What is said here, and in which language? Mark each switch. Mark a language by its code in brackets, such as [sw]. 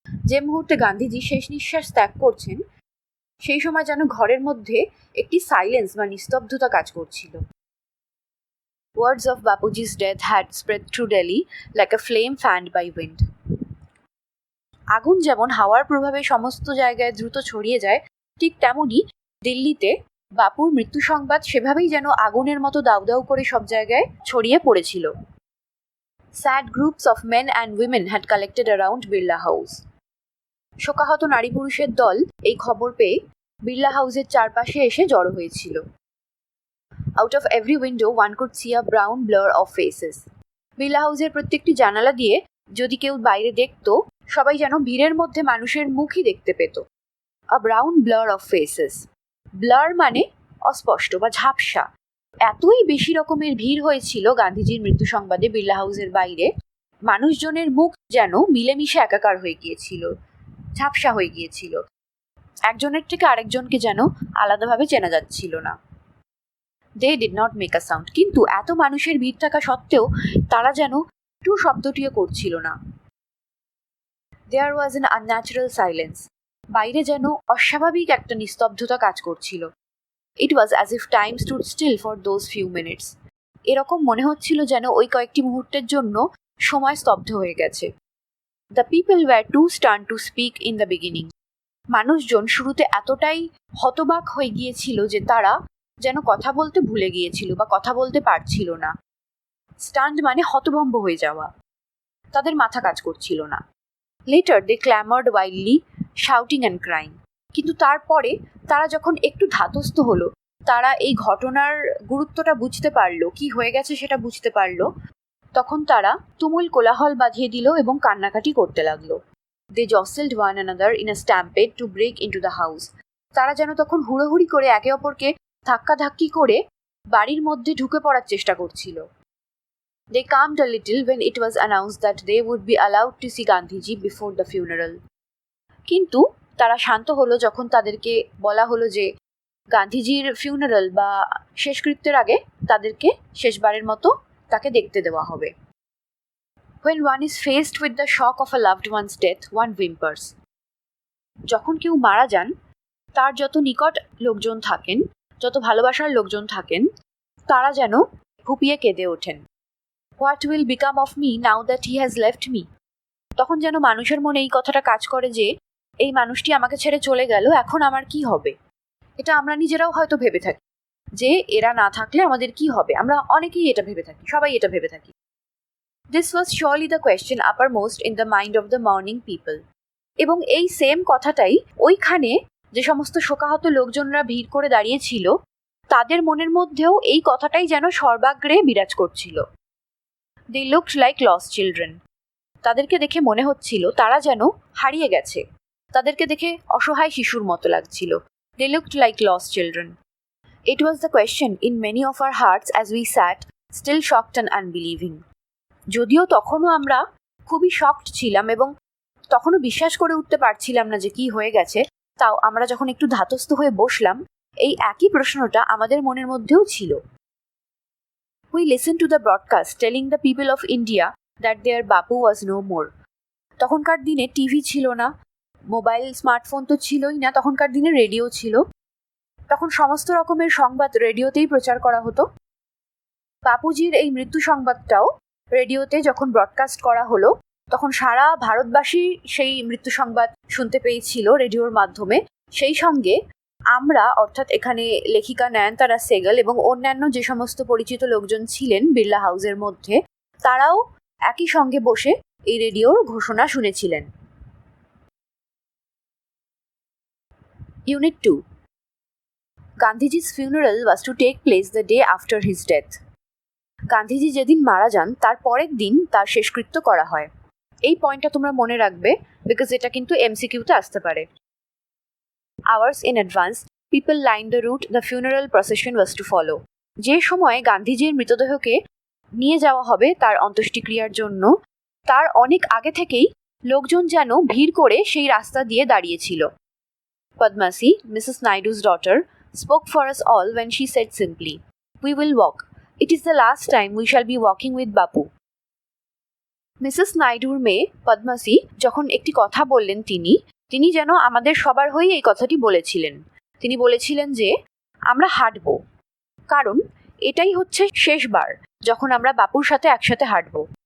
[bn] যে মুহূর্তে গান্ধীজি শেষ নিঃশ্বাস ত্যাগ করছেন সেই সময় যেন ঘরের মধ্যে একটি সাইলেন্স বা নিস্তব্ধতা কাজ করছিল। [en] Words of Bapuji's death had spread through Delhi like a flame fanned by wind. [bn] আগুন যেমন হাওয়ার প্রভাবে সমস্ত জায়গায় দ্রুত ছড়িয়ে যায়, ঠিক তেমনি দিল্লিতে বাপুর মৃত্যু সংবাদ সেভাবেই যেন আগুনের মতো দাউ দাউ করে সব জায়গায় ছড়িয়ে পড়েছিল। [en] Sad groups of men and women had collected around Birla House. [bn] শোকাহত নারী পুরুষের দল এই খবর পেয়ে বিড়লা হাউসের চারপাশে এসে জড়ো হয়েছিল। [en] Out of every window one could see a brown blur of faces. [bn] Birla হাউসের প্রত্যেকটি জানালা দিয়ে যদি কেউ বাইরে দেখত সবাই যেন ভিড়ের মধ্যে মানুষের মুখই দেখতে পেত। [en] A brown blur of faces. [bn] Blur মানে অস্পষ্ট বা ঝাপসা। এতই বেশি রকমের ভিড় হয়েছিল গান্ধীজির মৃত্যু সংবাদে বিড়লা হাউসের বাইরে, মানুষজনের মুখ যেন মিলেমিশে একাকার হয়ে গিয়েছিল, ঝাপসা হয়ে গিয়েছিল, একজনের থেকে আরেকজনকে যেন আলাদাভাবে চেনা যাচ্ছিল না। [en] They did not make a sound. [bn] কিন্তু এত মানুষের ভিড় থাকা সত্ত্বেও তারা যেন একটু শব্দটিও করছিল না। [en] There was an unnatural silence. [bn] বাইরে যেন অস্বাভাবিক একটা নিস্তব্ধতা কাজ করছিল। [en] It was as if time stood still for those few minutes. [bn] এরকম মনে হচ্ছিল যেন ওই কয়েকটি মুহূর্তের জন্য সময় স্তব্ধ হয়ে গেছে। [en] The people were too stunned to speak in the beginning. [bn] মানুষজন শুরুতে এতটাই হতবাক হয়ে গিয়েছিল যে তারা যেন কথা বলতে ভুলে গিয়েছিল বা কথা বলতে পারছিল না। Stunned মানে হতভম্ব হয়ে যাওয়া, তাদের মাথা কাজ করছিল না। [en] Later they clamored wildly, shouting and crying. [bn] কিন্তু তারপরে তারা যখন একটু ধাতস্থ হলো, তারা এই ঘটনার গুরুত্বটা বুঝতে পারলো, কি হয়ে গেছে সেটা বুঝতে পারলো, তখন তারা তুমুল কোলাহল বাঁধিয়ে দিল এবং কান্নাকাটি করতে লাগলো। [en] They jostled one another in a stampede to break into the house. [bn] তারা যেন তখন হুড়োহুড়ি করে একে অপরকে ধাক্কাধাক্কি করে বাড়ির মধ্যে ঢুকে পড়ার চেষ্টা করছিল। [en] They calmed a little when it was announced that they would be allowed to see Gandhiji before the funeral. [bn] কিন্তু তারা শান্ত হলো যখন তাদেরকে বলা হলো যে গান্ধীজির ফিউনারাল বা শেষকৃত্যের আগে তাদেরকে শেষবারের মতো তাকে দেখতে দেওয়া হবে। [en] When one is faced with the shock of a loved one's death, one whimpers. [bn] যখন কেউ মারা যান, তার যত নিকট লোকজন থাকেন, যত ভালোবাসার লোকজন থাকেন, তারা যেন ফুপিয়ে কেঁদে ওঠেন। [en] What will become of me now that he has left me? [bn] তখন যেন মানুষের মনে এই কথাটা কাজ করে যে এই মানুষটি আমাকে ছেড়ে চলে গেল, এখন আমার কি হবে। এটা আমরা নিজেরাও হয়তো ভেবে থাকি যে এরা না থাকলে আমাদের কি হবে। আমরা অনেকেই এটা ভেবে থাকি, সবাই এটা ভেবে থাকি। [en] This was surely the question uppermost in the mind of the mourning people. [bn] এবং এই সেম কথাটাই ওইখানে যে সমস্ত শোকাহত লোকজনরা ভিড় করে দাঁড়িয়েছিল তাদের মনের মধ্যেও এই কথাটাই যেন সর্বাগ্রে বিরাজ করছিল। [en] They looked like lost children. [bn] তাদেরকে দেখে মনে হচ্ছিল তারা যেন হারিয়ে গেছে। তাদেরকে দেখে অসহায় শিশুর মতো লাগছিল। [en] They looked like lost children. It was the question in many of our hearts as we sat, still shocked and unbelieving. [bn] যদিও তখনও আমরা খুবই শকড ছিলাম এবং তখনও বিশ্বাস করে উঠতে পারছিলাম না যে কি হয়ে গেছে, তাও আমরা যখন একটু ধাতস্থ হয়ে বসলাম এই একই প্রশ্নটা আমাদের মনের মধ্যেও ছিল। [en] We listened to the broadcast telling the people of India that their Bapu was no more. [bn] তখনকার দিনে টিভি ছিল না, মোবাইল স্মার্টফোন তো ছিলই না, তখনকার দিনে রেডিও ছিল। তখন সমস্ত রকমের সংবাদ রেডিওতেই প্রচার করা হতো। বাপুজির এই মৃত্যু সংবাদটাও রেডিওতে যখন ব্রডকাস্ট করা হলো তখন সারা ভারতবাসী সেই মৃত্যু সংবাদ শুনতে পেয়েছিল রেডিওর মাধ্যমে। সেই সঙ্গে আমরা, অর্থাৎ এখানে লেখিকা নয়নতারা সেহগাল এবং অন্যান্য যে সমস্ত পরিচিত লোকজন ছিলেন বিড়লা হাউসের মধ্যে, তারাও একই সঙ্গে বসে এই রেডিওর ঘোষণা শুনেছিলেন। [en] Unit 2. Gandhiji's funeral was to take place the day after his death. [bn] Gandhiji যেদিন মারা যান তার পরের দিন তার শেষকৃত্য করা হয়। এই পয়েন্টটা তোমরা মনে রাখবে, বিকজ এটা কিন্তু এমসিকিউতে আসতে পারে। [en] Hours in advance, people lined the route the funeral procession was to follow. [bn] যে সময় গান্ধীজির মৃতদেহকে নিয়ে যাওয়া হবে তার অন্ত্যেষ্টিক্রিয়ার জন্য, তার অনেক আগে থেকেই লোকজন যেন ভিড় করে সেই রাস্তা দিয়ে দাঁড়িয়েছিল। [en] Padmasi, Mrs. Naidu's daughter, spoke for us all when she said simply, "We will walk. It is the last time we shall be walking with Bapu." [bn] Mrs নাইডুর মেয়ে পদ্মাসি যখন একটি কথা বললেন তিনি যেন আমাদের সবার হয়ে এই কথাটি বলেছিলেন। তিনি বলেছিলেন যে আমরা হাঁটব, কারণ এটাই হচ্ছে শেষবার যখন আমরা বাপুর সাথে একসাথে হাঁটব।